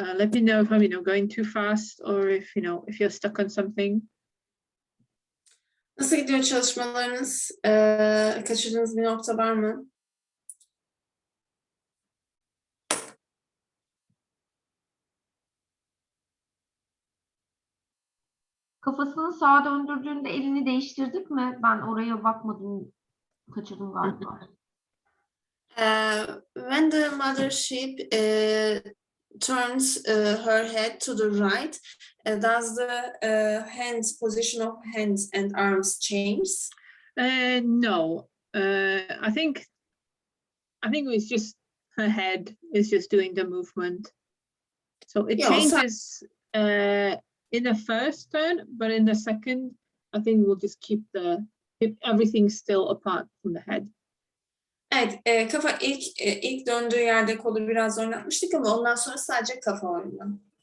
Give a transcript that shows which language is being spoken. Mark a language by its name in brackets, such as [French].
[English] Let me know if I'm, you know, going too fast or if, you know, if you're stuck on something. [Turkish] Nasıl gidiyor çalışmalarınız? Kaçırdığınız bir nokta var mı? Kafasını sağa döndürdüğünde elini değiştirdik mi? Ben oraya bakmadım. Kaçırdım galiba. [English] When the mother sheep turns her head to the right, does the hands position of hands and arms change? No, I think it's just her head is just doing the movement. So it changes in the first turn, but in the second, I think we'll just keep everything still apart from the head. [Turkish] Evet, kafa ilk döndüğü yerde kolu biraz oynatmıştık ama ondan sonra sadece kafa oyunu.